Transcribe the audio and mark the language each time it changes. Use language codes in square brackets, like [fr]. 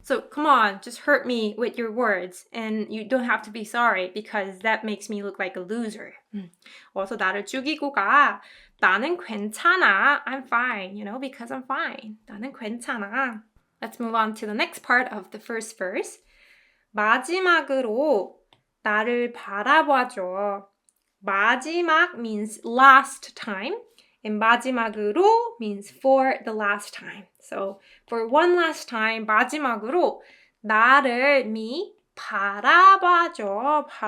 [en] So come on, just hurt me with your words, and you don't have to be sorry because that makes me look like a loser. [ko] 어서 나를 죽이고 가. 나는 괜찮아. [en] I'm fine, because I'm fine. [ko] 나는 괜찮아. [en] Let's move on to the next part of the first verse. [ko] 마지막으로 나를 바라봐줘. [en] 마지막 means last time. And 마지막으로 means for the last time. So for one last time, [ko] 마지막으로 나를 [en] me 바라봐줘.